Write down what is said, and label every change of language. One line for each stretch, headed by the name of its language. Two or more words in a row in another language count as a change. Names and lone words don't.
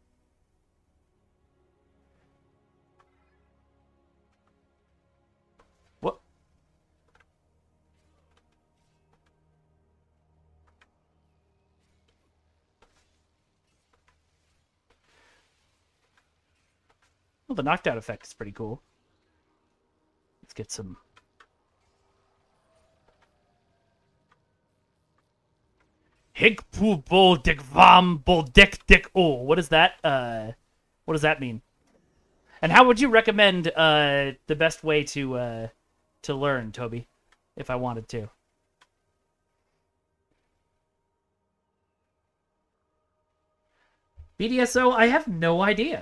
English: What? Well, the knockdown effect is pretty cool. Let's get some... Hig pu bol dik vam bol dik dik oh. What does that mean? And how would you recommend the best way to learn, Toby, if I wanted to? BDSO, I have no idea.